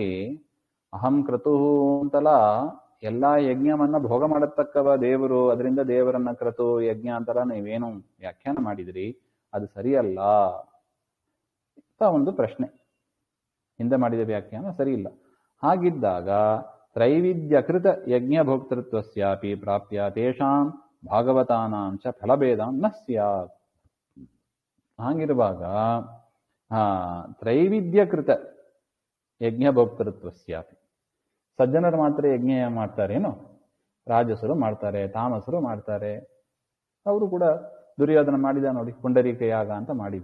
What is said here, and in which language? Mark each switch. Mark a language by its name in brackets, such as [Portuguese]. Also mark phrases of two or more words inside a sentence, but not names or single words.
[Sanskrit] ಅಹಂ ಕ್ರತುಃ [Kannada] ಅಂತಲ್ಲ, ಎಲ್ಲಾ ಯಜ್ಞವನ್ನ ಭೋಗ ಮಾಡತಕ್ಕವ ದೇವರು, ಅದರಿಂದ ದೇವರನ್ನ ಕ್ರತು ಯಜ್ಞ ಅಂತಲ್ಲ ನೀವೇನು ವ್ಯಾಖ್ಯಾನ ಮಾಡಿದ್ರಿ, ಅದು ಸರಿಯಲ್ಲ ಅಂತ ಒಂದು ಪ್ರಶ್ನೆ. ಹಿಂದೆ ಮಾಡಿದ ವ್ಯಾಖ್ಯಾನ ಸರಿ ಇಲ್ಲ. ಹಾಗಿದ್ದಾಗ [Sanskrit] ತ್ರೈವಿಧ್ಯಕೃತ ಯಜ್ಞ ಭೋಕ್ತೃತ್ವಸ್ಯಾಪಿ ಪ್ರಾಪ್ಯ ತೇಷಾಂ ಭಾಗವತಾನಾಂ ಚ ಫಲಭೇದಂ ನ ಸ್ಯಾತ್. [Kannada] ಹಾಗಿರುವಾಗ [Sanskrit] ತ್ರೈವಿಧ್ಯಕೃತ ಯಜ್ಞ ಭೋಕ್ತೃತ್ವಸ್ಯಾಪಿ, [Kannada] ಸಜ್ಜನರು ಮಾತ್ರ ಯಜ್ಞ ಮಾಡ್ತಾರೇನು? ರಾಜಸರು ಮಾಡ್ತಾರೆ, ತಾಮಸರು ಮಾಡ್ತಾರೆ. ಅವರು ಕೂಡ ದುರ್ಯೋಧನ ಮಾಡಿದ ನೋಡಿ, ಪುಂಡರೀಕ ಯಾಗ ಅಂತ ಮಾಡಿದ.